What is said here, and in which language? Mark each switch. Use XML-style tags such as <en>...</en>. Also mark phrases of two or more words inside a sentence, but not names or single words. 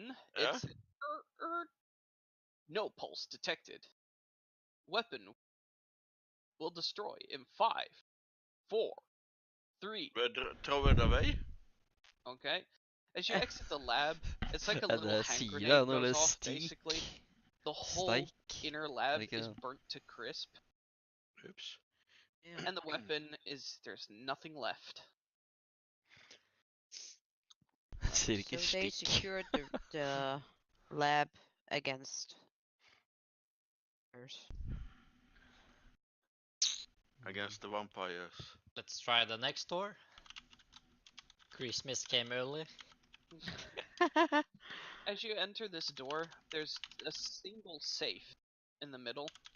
<en>Yeah? it's no pulse detected. Weapon will destroy in 5, 4, 3. But throw it away. Okay. As you exit the lab, it's like a</en> <no>Ja,</no> <en>little</en> <no>det</no> <en>hand</en> <no>sier</no> <en>grenade</en> <no>deg når</no> <en>goes</en> <no>det</no> <en>off.</en> <no>stik.</no> <en>Basically, the whole</en> <no>Steik.</no> <en>inner lab Like is a- burnt to crisp, Oops. Yeah. and the weapon there's nothing left.</en> <no>Sier ikke</no> <en>So they</en> <no>stikk.</no> <en>secured the lab against ours. Against the vampires. Let's try the next door. Christmas came early. As you enter this door, there's a single safe in the middle.</en>